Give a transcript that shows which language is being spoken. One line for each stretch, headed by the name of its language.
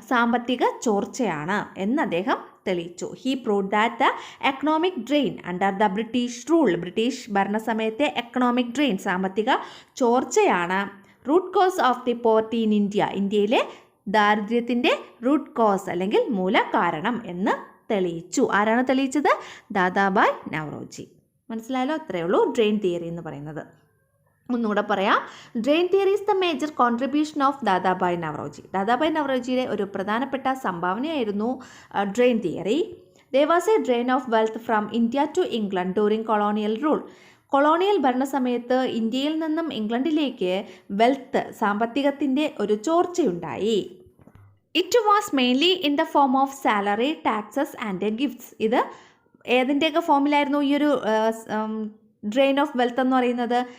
Malayalam: സാമ്പത്തിക ചോർച്ചയാണ് എന്ന് അദ്ദേഹം തെളിയിച്ചു.
English: he proved that the economic drain under the British rule,
Malayalam: British ഭരണസമയത്തെ economic drain, സാമ്പത്തിക ചോർച്ചയാണ്
English: root cause of the poverty in India,
Malayalam: ഇന്ത്യയിലെ ദാരിദ്ര്യത്തിൻ്റെ root cause അല്ലെങ്കിൽ മൂല കാരണം എന്ന് തെളിയിച്ചു. ആരാണ് തെളിയിച്ചത്? ദാദാഭായ് നവറോജി. മനസ്സിലായല്ലോ? അത്രയേ ഉള്ളൂ ഡ്രെയിൻ തിയറി എന്ന് പറയുന്നത്. ഒന്നുകൂടെ പറയാം.
English: Drain theory is the major contribution of Dadabhai Naoroji.
Malayalam: Dadabhai നവറോജിയുടെ ഒരു പ്രധാനപ്പെട്ട സംഭാവനയായിരുന്നു drain theory.
English: There was a drain of wealth from India to England during colonial rule.
Malayalam: Colonial ഭരണസമയത്ത് ഇന്ത്യയിൽ നിന്നും ഇംഗ്ലണ്ടിലേക്ക് വെൽത്ത്, സാമ്പത്തികത്തിൻ്റെ ഒരു ചോർച്ചയുണ്ടായി.
English: It was mainly in the form of salary, taxes and gifts.
Malayalam: ഇത് ഏതിൻ്റെയൊക്കെ ഫോമിലായിരുന്നു ഈ ഒരു drain of wealth എന്ന് പറയുന്നത്?